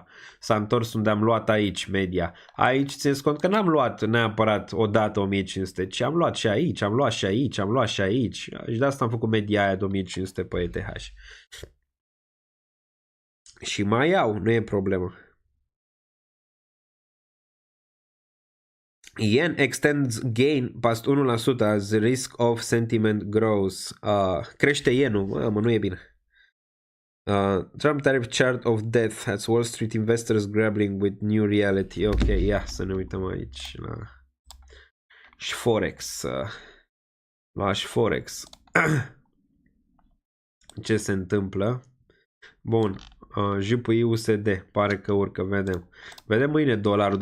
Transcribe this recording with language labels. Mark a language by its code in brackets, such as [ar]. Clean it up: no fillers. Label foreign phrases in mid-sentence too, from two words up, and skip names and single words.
[ro] S-a întors unde am luat aici media. Aici țineți cont că n-am luat neapărat odată 1500, ci am luat și aici, am luat și aici, am luat și aici. Și de asta am făcut media aia de 1500 pe ETH. Și mai iau, nu e problemă. [en] Yen extends gain past 1% as risk of sentiment grows. [ro] Crește yenul, mă, nu e bine. [en] Trump tariff chart of death has Wall Street investors grappling with new reality. [ro] Ok, ia să ne uităm aici la Forex. La Forex. Ce se întâmplă? Bun. JPY USD pare că urcă, vedem. Vedem mâine dolarul.